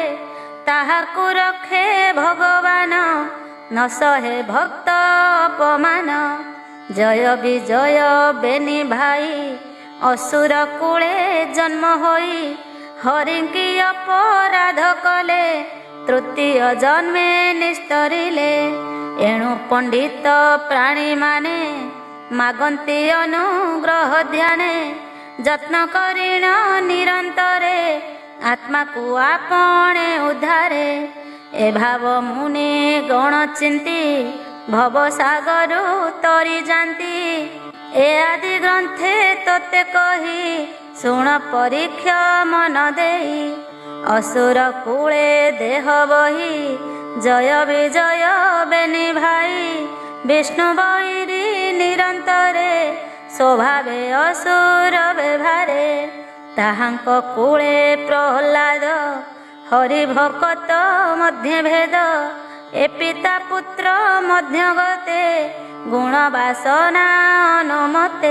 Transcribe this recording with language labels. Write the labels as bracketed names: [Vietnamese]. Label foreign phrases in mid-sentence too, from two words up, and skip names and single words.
[Odia] ତାହାକୁ ରଖେ ଭଗବାନ ନ ସହେ ଭକ୍ତ ଅପମାନ। ଜୟ ବିଜୟ ବେନି ଭାଇ ଅସୁର କୁଳେ ଜନ୍ମ ହୋଇ। ହରିଙ୍କ ଅପରାଧ କଲେ ତୃତୀୟ ଜନ୍ମେ ନିସ୍ତରିଲେ। ଏଣୁ ପଣ୍ଡିତ ପ୍ରାଣୀ ମାନେ ମାଗନ୍ତି ଅନୁଗ୍ରହ ଧ୍ୟାନେ। ଯତ୍ନ କରିଣ ନିରନ୍ତରେ ଆତ୍ମା କୁ ଆପଣେ ଉଦ୍ଧାରେ। ଏ ଭାବ ମୁନି ଗଣ ଚିନ୍ତି ଭବ ସାଗରୁ ତରି ଜାଣନ୍ତି। ଏ ଆଦି ଗ୍ରନ୍ଥେ ତୋତେ କହି ଶୁଣ ପରୀକ୍ଷା ମନ ଦେଇ। ଅସୁର କୁଳେ ଦେହ ବହି ଜୟ ବିଜୟ ବେନି ଭାଇ। ବିଷ୍ଣୁ ବଇରୀ ନିରନ୍ତରେ ସ୍ୱଭାବେ ଅସୁର ବ୍ୟବହାରେ। ତାହାଙ୍କ କୁଳେ ପ୍ରହଲ୍ଲାଦ ହରି ଭକ୍ତ ମଧ୍ୟ ଭେଦ। ଏ ପିତା ପୁତ୍ର ମଧ୍ୟ ଗତେ ଗୁଣ ବାସନା ଅନୁମତେ।